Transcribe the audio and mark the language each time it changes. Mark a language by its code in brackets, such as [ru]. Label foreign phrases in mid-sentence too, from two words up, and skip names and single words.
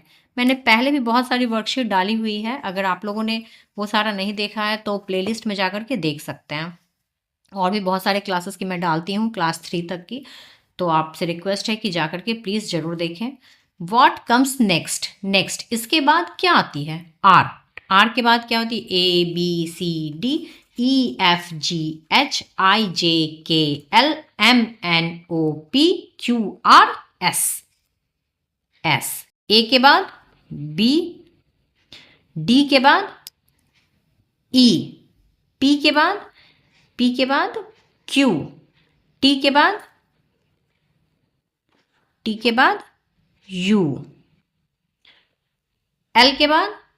[hi] मैंने पहले भी बहुत सारी वर्कशीट डाली हुई है, अगर आप लोगों ने वो सारा नहीं देखा है तो प्लेलिस्ट में जाकर के देख सकते हैं। और भी बहुत सारे क्लासेस की मैं डालती हूँ, क्लास 3 तक की, तो आपसे रिक्वेस्ट है कि जाकर के प्लीज़ ज़रूर देखें। [en] What comes next, [hi] इसके बाद क्या आती है? आर के बाद क्या होती है? [en] A B C D E F G H I J K L M N O P Q R S। [hi] ए के बाद B, D के बाद ई, पी के बाद क्यू, टी के बाद यू, एल के बाद